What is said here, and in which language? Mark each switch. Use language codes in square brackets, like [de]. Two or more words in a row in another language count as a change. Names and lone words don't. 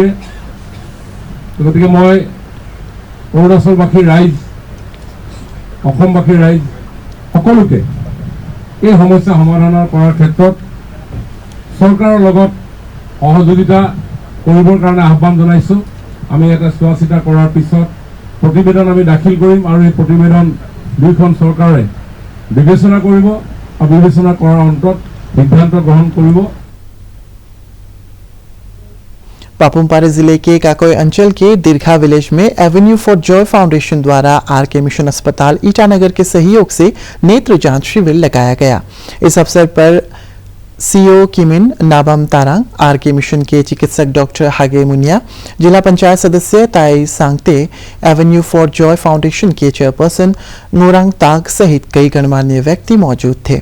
[as] গতিকে মই অৰুণাচলবাসীৰ ৰাইজ, অসমবাসীৰ ৰাইজ সকলোকে এই সমস্যা সমাধানৰ কৰাৰ ক্ষেত্ৰত চৰকাৰৰ লগত সহযোগিতা কৰিবৰ কাৰণে আহ্বান জনাইছোঁ। আমি এটা চোৱা চিতা কৰাৰ পিছত প্ৰতিবেদন আমি দাখিল কৰিম আৰু এই প্ৰতিবেদন দুইখন চৰকাৰে বিবেচনা কৰিব বিবেচনা কৰাৰ অন্তত সিদ্ধান্ত গ্ৰহণ কৰিব। [hi] पापुमपारे जिले के काकोय अंचल के दीर्घा विलेज में एवेन्यू फॉर जॉय फाउंडेशन द्वारा आरके मिशन अस्पताल ईटानगर के सहयोग से नेत्र जांच शिविर लगाया गया। इस अवसर पर सीओ किमिन नाबम तारांग, आरके मिशन के चिकित्सक डॉक्टर हागे मुनिया, जिला पंचायत सदस्य ताई सांगते, एवेन्यू फॉर जॉय फाउंडेशन के चेयरपर्सन नोरांग ताग सहित कई गणमान्य व्यक्ति मौजूद थे।